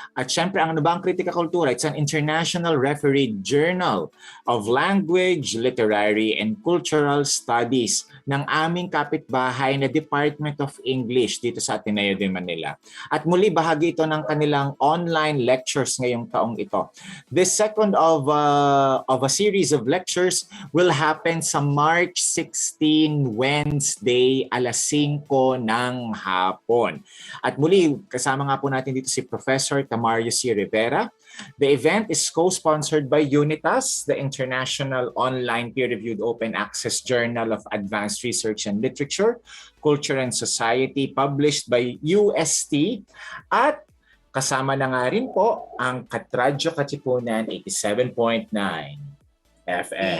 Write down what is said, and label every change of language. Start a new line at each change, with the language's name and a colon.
Filipino: At syempre, ano ba ang
English: Kritika Kultura? It's an international refereed journal of language, literary, and cultural studies
Filipino: ng aming kapitbahay na
English: Department of English
Filipino: dito sa
English: Ateneo de Manila.
Filipino: At muli, bahagi ito ng kanilang
English: online lectures
Filipino: ngayong taong ito.
English: This second of a series of lectures will happen sa March 16, Wednesday,
Filipino: alas 5 ng hapon. At muli, kasama nga po natin dito si Professor Tamario C. Rivera.
English: The event is co-sponsored by UNITAS, the International Online Peer-Reviewed Open Access Journal of Advanced Research and Literature, Culture and Society, published by UST.
Filipino: At kasama na nga rin po ang radyo-katipunan 87.9 FM.